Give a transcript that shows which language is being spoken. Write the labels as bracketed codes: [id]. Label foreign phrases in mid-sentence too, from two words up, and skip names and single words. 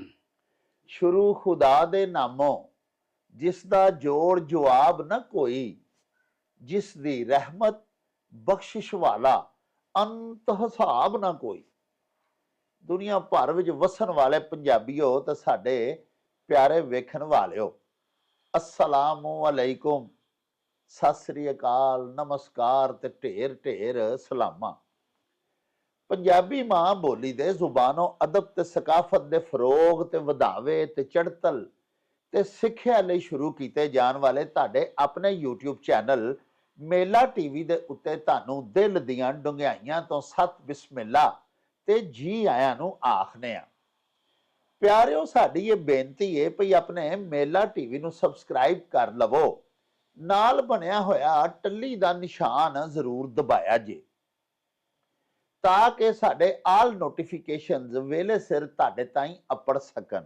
[pa] ਸ਼ੁਰੂ ਖ਼ੁਦਾ ਦੇ ਨਾਮੋਂ ਜਿਸ ਦਾ ਜੋੜ ਜਵਾਬ ਨ ਕੋਈ, ਜਿਸ ਦੀ ਰਹਿਮਤ ਬਖ਼ਸ਼ਿਸ਼ ਵਾਲਾ ਅੰਤ ਹਿਸਾਬ ਨਾ ਕੋਈ। ਦੁਨੀਆ ਭਰ ਵਿਚ ਵਸਣ ਵਾਲੇ ਪੰਜਾਬੀਓ ਤੇ ਸਾਡੇ ਪਿਆਰੇ ਵੇਖਣ ਵਾਲਿਓ, [ar] السلام عليكم, [pa] ਸਤ ਸ੍ਰੀ ਅਕਾਲ, ਨਮਸਕਾਰ ਤੇ ਢੇਰ ਢੇਰ ਸਲਾਮਾਂ। ਪੰਜਾਬੀ ਮਾਂ ਬੋਲੀ ਦੇ ਜ਼ੁਬਾਨੋਂ ਅਦਬ ਤੇ ਸਕਾਫ਼ਤ ਦੇ ਫ਼ਰੋਗ ਤੇ ਵਧਾਵੇ ਤੇ ਚੜ੍ਹਤਲ ਤੇ सिੱਖਿਆ ਲਈ शुरू ਕੀਤੇ ਜਾਣ ਵਾਲੇ ਤੁਹਾਡੇ ਆਪਣੇ YouTube ਚੈਨਲ ਮੇਲਾ ਟੀਵੀ ਦੇ ਉੱਤੇ ਤੁਹਾਨੂੰ ਦਿਲ ਦੀਆਂ ਡੁੰਗਿਆਈਆਂ ਤੋਂ ਸਤ ਬਿਸਮਿਲ੍ਲਾ ਤੇ ਜੀ ਆਇਆਂ ਨੂੰ ਆਖਨੇ ਆ। ਪਿਆਰਿਓ, ਸਾਡੀ ਇਹ ਬੇਨਤੀ ਹੈ ਭਈ ਆਪਣੇ ਮੇਲਾ ਟੀਵੀ ਨੂੰ ਸਬਸਕ੍ਰਾਈਬ ਕਰ ਲਵੋ, ਨਾਲ ਬਣਿਆ ਹੋਇਆ ਟੱਲੀ ਦਾ ਨਿਸ਼ਾਨ ਜ਼ਰੂਰ ਦਬਾਇਆ ਜੇ ਤਾਂ ਕਿ ਸਾਡੇ [en] all notifications [pa] ਵੇਲੇ ਸਿਰ ਤੁਹਾਡੇ ਤਾਈਂ ਅਪੜ ਸਕਣ।